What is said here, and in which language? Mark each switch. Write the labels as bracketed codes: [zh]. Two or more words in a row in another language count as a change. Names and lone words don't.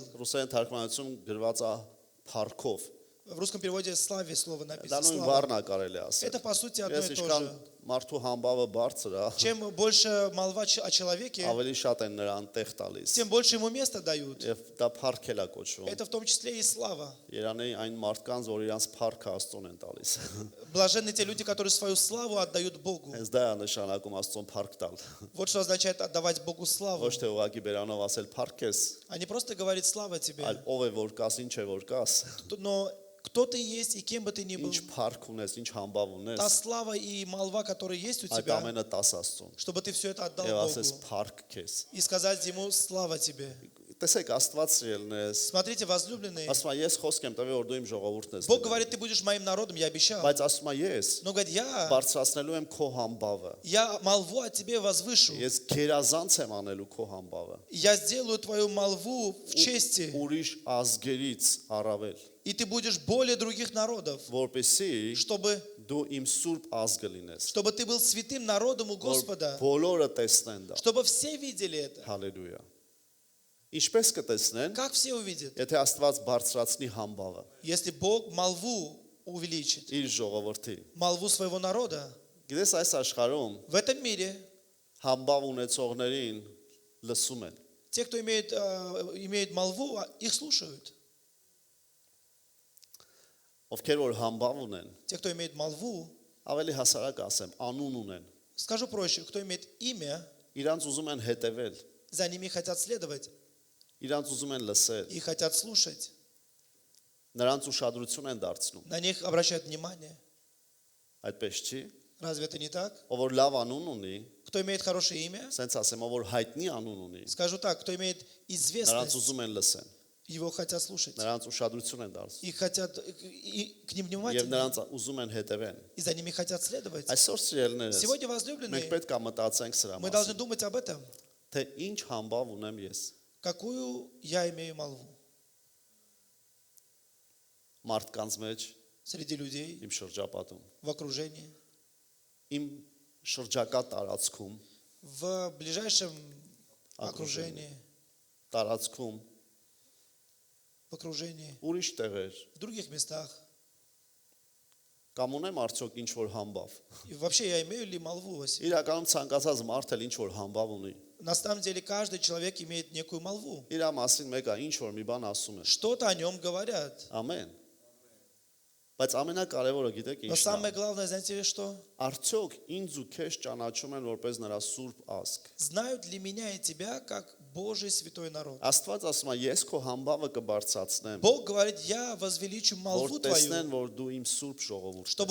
[hy] Ռուսերեն թարգմանությունում գրված է փառքով։ [ru] В русском переводе «славе» слово [hy] Դա [ru] написано. [hy] նույն [ru] «Слава». [hy] բառն է կարելի ասել։ [ru] Это по сути одно [hy] Ես [ru] и то [hy] ինչքան [ru] же. [hy] մարդու համբավը բարձր է, [ru] Чем больше молва о человеке, [hy] ավելի շատ են նրան տեղ տալիս։ [ru] тем больше ему места дают. [hy] Եվ դա փառք էլ է կոչվում։ [ru] Это в том числе и слава. [hy] Երանի այն մարդկանց, որ իրանց փառքը Աստծուն են տալիս։ [ru] Блаженны те люди, которые свою славу отдают Богу. [hy] Հենց դա է нշանակում Աստծուն փառք տալ։ [ru] Вот что означает отдавать Богу славу. [hy] Ոչ թե ուղղակի բերանով ասել փառք ես, [ru] А не просто говорить слава тебе, [hy] այլ ով է որ կաս, ինչ է որ կաս, [ru] но кто ты есть и кем бы ты ни был. [hy] ինչ փառք ունես, ինչ համբավ [ru] Та [hy] ունես, [ru] слава и молва, которая есть у [hy] այդ [ru] тебя, [hy] ամենը տաս Աստծուն։ [ru] чтобы ты все это отдал [hy] Եվ ասես [ru] Богу. [hy] փառք քեզ։ [ru] И сказать Ему слава тебе. [hy] Տեսեք Աստված սիրելնես, [ru] Смотрите, возлюбленные, [hy] ասում է ես խոսք եմ տվել որ դու իմ ժողովուրդն ես։ [ru] Бог говорит, ты будешь моим народом, я обещал. [hy] Բայց ասում է ես [ru] Но говорит, я [hy] բարձրացնելու եմ քո համբավը։ [ru] молву о тебе возвышу. [hy] Ես գերազանց եմ անելու քո համբավը։ [ru] Я сделаю твою молву в чести, [hy] Ուրիշ ազգերից առավել, [ru] и ты будешь более других народов, [hy] որպեսզի [ru] чтобы [hy] դու իմ սուրբ ազգը լինես։ [ru] ты был святым народом у [hy] Որ [ru] Господа, [hy] բոլորը տեսնեն դա։ [ru] чтобы все видели это. [hy] Հալելույա։ Ինչպես կտեսնեն, [ru] Как все увидят? [hy] եթե Աստված բարձրացնի համբավը [ru] Если Бог молву увеличит, [hy] իր ժողովրդի։ [ru] молву своего народа, [hy] Գիտես այս աշխարհում [ru] в этом мире [hy] համբավ ունեցողներին լսում են։ [ru] те, кто имеет молву, их слушают. [hy] Ովքեր որ համբավ ունեն, [ru] Те, кто имеет молву, [hy] ավելի հասարակ ասեմ, անուն ունեն։ [ru] скажу проще, кто имеет имя, [hy] Իրանց уզում են հետևել, [ru] за ними хотят следовать [hy] իրանց ուզում են լսել, [ru] и хотят слушать. [hy] նրանց ուշադրություն են դարձնում։ [ru] На них обращают внимание. [hy] Այդպես չի։ [ru] Разве это не так? [hy] Ով որ լավ անուն ունի, [ru] Кто имеет хорошее имя, [hy] ասենց ասեմ, ով որ հայտնի անուն ունի, [ru] скажу так, кто имеет [hy] նրանց [ru] известность, [hy] ուզում են լսեն, [ru] его хотят слушать. [hy] նրանց ուշադրություն են дարձնում [ru] И хотят, и к ним [hy] եւ [ru] внимательны, [hy] նրանց ուզում են հետևեն։ [ru] и за ними хотят следовать. [hy] Այսօր սիրելիներս, [ru] Сегодня, [hy] մենք [ru] возлюбленные, [hy] պետք է մտածենք սրա [ru] мы должны [hy] մասին, [ru] думать об этом. [hy] թե ինչ համբավ ունեմ ես [ru] Какую я имею молву [hy] մարդկանց մեջ, [ru] среди людей, [hy] իմ շրջապատում, [ru] в окружении, [hy] իմ շրջակա տարածքում, [ru] в ближайшем окружении, [hy] տարածքում, [ru] в окружении, [hy] ուրիշ տեղեր, [ru] в других местах. [hy] կամ ունեմ արդյոք ինչ որ համբավ։ [ru] И вообще я имею ли молву во себе? [hy] Իրականում ցանկացած մարդ էլ ինչ որ համբավ ունի։ [ru] На самом деле каждый человек имеет некую молву. [hy] Իր մասին մեկը ինչ որ մի բան ասում է։ [ru] Что-то о нем говорят. [hy] Ամեն։ Բայց ամենակարևորը գիտեք [ru] Но [hy] ինչն [ru] самое [hy] է։ [ru] главное, знаете что? [hy] Արդյոք ինձ ու քեզ ճանաչում են որպես նրա սուրբ ազգ։ [ru] Знают ли меня и тебя как Божий святой народ? [hy] Աստված ասում է, ես քո համբավը կբարձրացնեմ, [ru] Бог говорит, я возвеличу [hy] որ [ru] молву [hy] տեսնեն, [ru] твою, [hy] որ դու իմ սուրբ ժողովուրդ [ru] чтобы